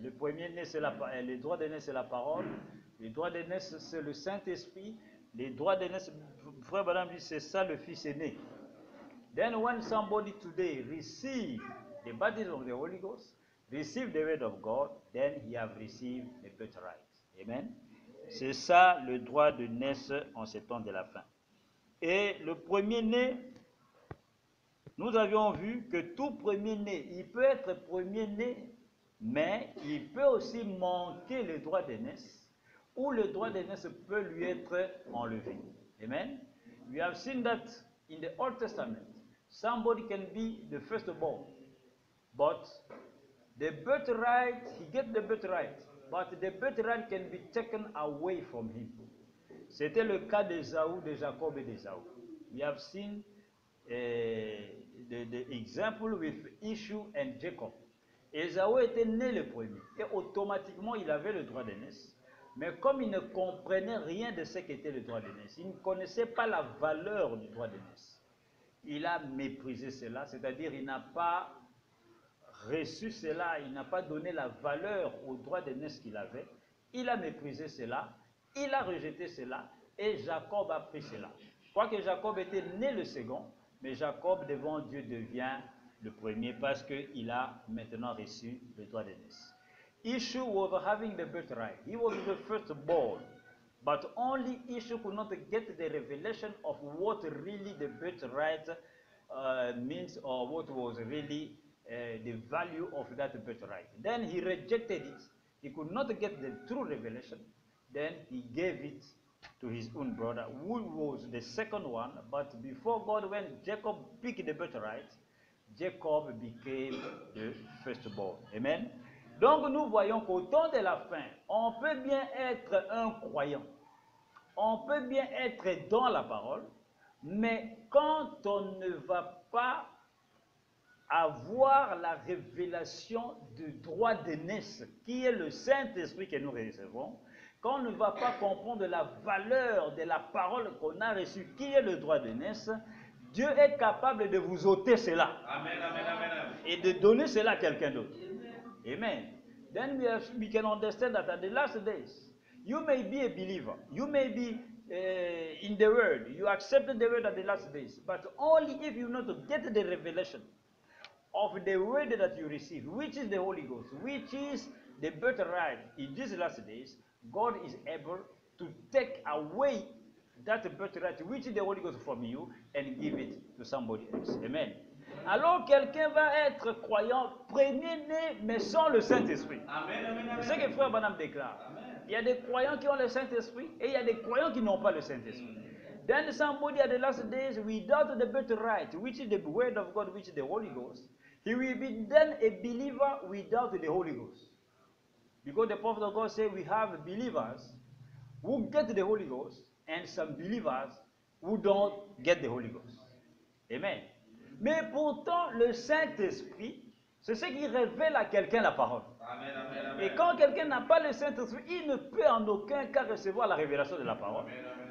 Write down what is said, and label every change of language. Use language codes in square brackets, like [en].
[fr] Le premier-né, c'est le droit d'aînesse, c'est la parole. Le droit d'aînesse, c'est le Saint-Esprit. Les droits d'aînesse, Frère Branham dit, c'est ça le fils aîné. [en] Then when somebody today receive the baptism of the Holy Ghost, receive the word of God, then he have received the birthright. Amen. [fr] C'est ça le droit d'aînesse en ces temps de la fin. Et le premier-né, nous avions vu que tout premier-né, il peut être premier-né, mais il peut aussi manquer le droit d'aînesse, ou le droit d'aînesse peut lui être enlevé. Amen. [en] We have seen that in the Old Testament, somebody can be the firstborn, but the birthright, he gets the birthright, but the birthright can be taken away from him. [fr] C'était le cas d'Ésaü, de Jacob et d'Ésaü. [en] We have seen the example with Esau and Jacob. [fr] Ésaü était né le premier et automatiquement il avait le droit d'aînesse. Mais comme il ne comprenait rien de ce qu'était le droit d'aînesse, il ne connaissait pas la valeur du droit d'aînesse. Il a méprisé cela, c'est-à-dire il n'a pas reçu cela, il n'a pas donné la valeur au droit d'aînesse qu'il avait. Il a méprisé cela, il a rejeté cela et Jacob a pris cela. Quoique Jacob était né le second, mais Jacob devant Dieu devient le premier parce qu'il a maintenant reçu le droit d'aînesse. [en] Esau was having the birthright. He was the firstborn. But only Esau could not get the revelation of what really the birthright means, or what was really the value of that birthright. Then he rejected it. He could not get the true revelation. Then he gave it to his own brother, who was the second one. But before God, when Jacob picked the birthright, Jacob became the firstborn. Amen. [fr] Donc nous voyons qu'au temps de la fin, on peut bien être un croyant, on peut bien être dans la parole, mais quand on ne va pas avoir la révélation du droit d'aînesse, qui est le Saint-Esprit que nous recevons, quand on ne va pas comprendre la valeur de la parole qu'on a reçue, qui est le droit d'aînesse, Dieu est capable de vous ôter cela. Amen, amen, amen, amen. Et de donner cela à quelqu'un d'autre. Amen. [en] Then we can understand that at the last days, you may be a believer, you may be in the word. You accepted the word at the last days, but only if you know to get the revelation of the word that you receive, which is the Holy Ghost, which is the birthright in these last days. God is able to take away that birthright, which is the Holy Ghost, from you and give it to somebody else. Amen. [fr] Alors quelqu'un va être croyant, premier-né, mais sans le Saint-Esprit. C'est ce que Frère Branham déclare. Il y a des croyants qui ont le Saint-Esprit et il y a des croyants qui n'ont pas le Saint-Esprit. [en] Then somebody at the last days, without the birthright, which is the word of God, which is the Holy Ghost, he will be then a believer without the Holy Ghost. Because the prophet of God said we have believers who get the Holy Ghost and some believers who don't get the Holy Ghost. Amen. [fr] Mais pourtant, le Saint-Esprit, c'est ce qui révèle à quelqu'un la parole. Amen, amen, amen. Et quand quelqu'un n'a pas le Saint-Esprit, il ne peut en aucun cas recevoir la révélation de la parole. Amen, amen.